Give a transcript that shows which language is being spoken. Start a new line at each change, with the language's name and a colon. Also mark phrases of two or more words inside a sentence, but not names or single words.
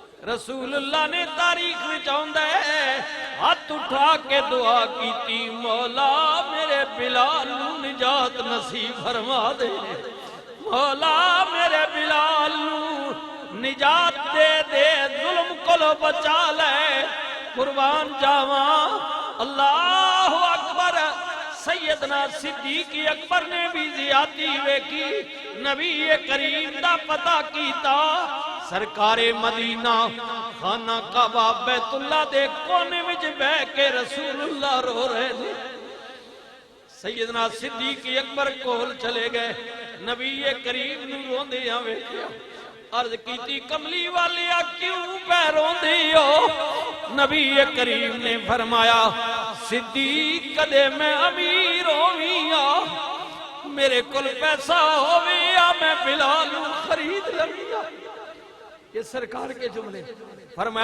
Punjabi: رسول اللہ نے تاریخ وچ آندا ہے ہاتھ اٹھا کے دعا کیتی مولا میرے بلال نو نجات نصیب فرما دے مولا میرے بلال نو نجات دے دے ظلم کولو بچا لے قربان جاواں
Arabic: اللہ اکبر
Punjabi: سیدنا صدیق اکبر نے بھی زیادتی ویکھی نبی کریم دا پتہ کیتا سرکار مدینہ خانہ کعبہ بیت اللہ دے کونے وچ بیٹھ کے رسول اللہ
Urdu: رو رہے تھے
Punjabi: سیدنا صدیق اکبر کول چلے گئے نبی کریم نو روندیاں ویکھیا عرض کیتی کملی والیا کیوں پہ روندی ہو نبی کریم نے فرمایا صدیق کدے میں امیر ہویا میرے کل پیسہ ہویا میں بلال خرید لیا
Urdu: یہ سرکار کے جملے فرمایا